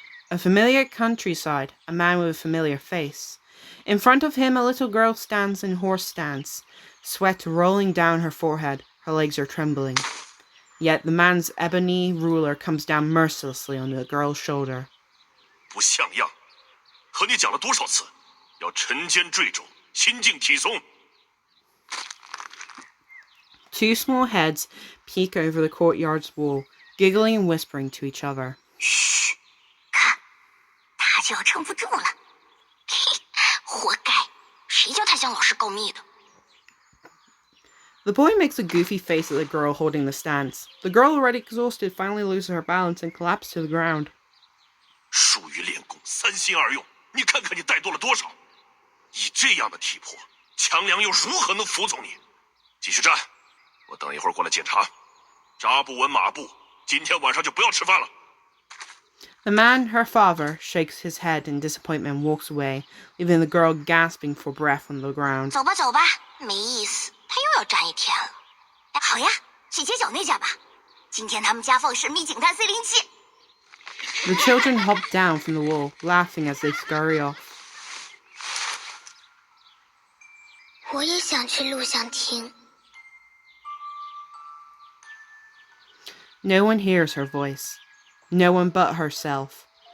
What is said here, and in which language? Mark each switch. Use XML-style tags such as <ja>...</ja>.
<en>A familiar countryside, a man with a familiar face. In front of him, a little girl stands in horse stance, sweat rolling down her forehead, her legs are trembling. Yet the man's ebony ruler comes down mercilessly on the girl's shoulder.</en> <zh>不像样，和你讲了多少次，要沉肩坠肘，心静体松。</zh> <en>Two small heads peek over the courtyard's wall, giggling and whispering to each other.</en> <zh>嘘，看，他就要撑不住了。嘿，活该，谁叫他向老师告密的？</zh> <en>The boy makes a goofy face at the girl holding the stance. The girl, already exhausted, finally loses her balance and collapses to the ground.</en> <zh>术于练功，三心二用，你看看你怠惰了多少！以这样的体魄，强梁又如何能服从你？继续站，我等一会儿过来检查。扎不稳马步，今天晚上就不要吃饭了。</zh> <en>The man, her father, shakes his head in disappointment and walks away, leaving the girl gasping for breath on the ground.</en> <zh>走吧，走吧，没意思，他又要站一天了。好呀，去街角那家吧。今天他们家放神秘警探C07。</zh> <en>The children hop down from the wall, laughing as they scurry off.</en> <zh>我也想去录像厅。</zh> <en>No one hears her voice. No one but herself.</en>